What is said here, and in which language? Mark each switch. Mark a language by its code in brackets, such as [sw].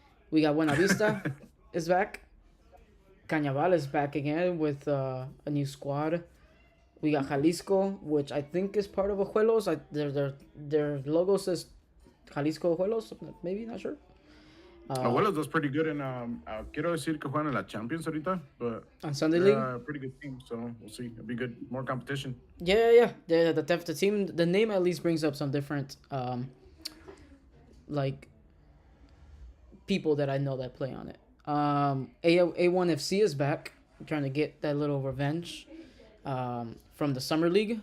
[en] We got Buenavista is back. Cañaval is back again with a new squad. We got Jalisco, which I think is part of Ojuelos. Their logo says Jalisco Ojuelos, maybe, not sure. [es] Abuelos [en] does pretty good in, [es] quiero decir que juegan en la Champions ahorita, but [en] On Sunday they're League. a pretty good team, so we'll see. It'll be good, more competition. Yeah. The team, the name at least brings up some different like people that I know that play on it. A1FC is back, trying to get that little revenge from the summer league.